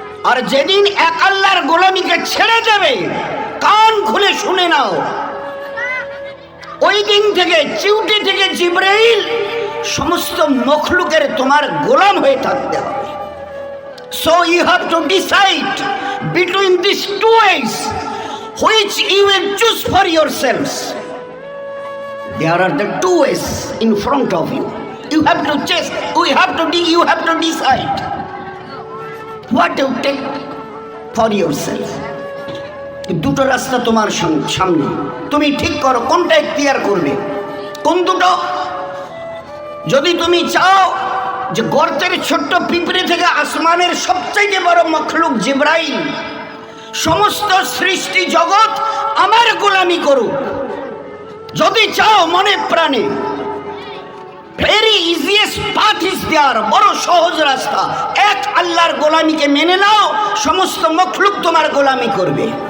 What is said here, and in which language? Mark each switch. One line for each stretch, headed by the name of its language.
Bangla: আর যেদিন এক আল্লাহর গোলামিকে ছেড়ে দেবে, কান খুলে শুনে নাও, ওই দিন থেকে চিউটি থেকে জিবরাইল সমস্ত মখলুকের তোমার গোলাম হয়ে থাকতে হবে।
English: So you have to decide between this two ways which you will choose for yourselves. There are the two ways in front of you. You have to choose. You have to decide what to take for yourself.
Bangla: দুটো রাস্তা তোমার সামনে, তুমি ঠিক করো কোনটা ইখতিয়ার করবে। কোন দুটো? যদি তুমি চাও যে গর্তের ছোট্ট পিঁপড়ে থেকে আসমানের সবচেয়ে বড় মখলুক জিবরাইল সমস্ত সৃষ্টি জগৎ আমার গোলামি করুক, যদি চাও মনে প্রাণে,
English: very easiest path is there,
Bangla: বড় সহজ রাস্তা, এক আল্লাহর গোলামিকে মেনে নাও, সমস্ত মখলুক তোমার গোলামি করবে।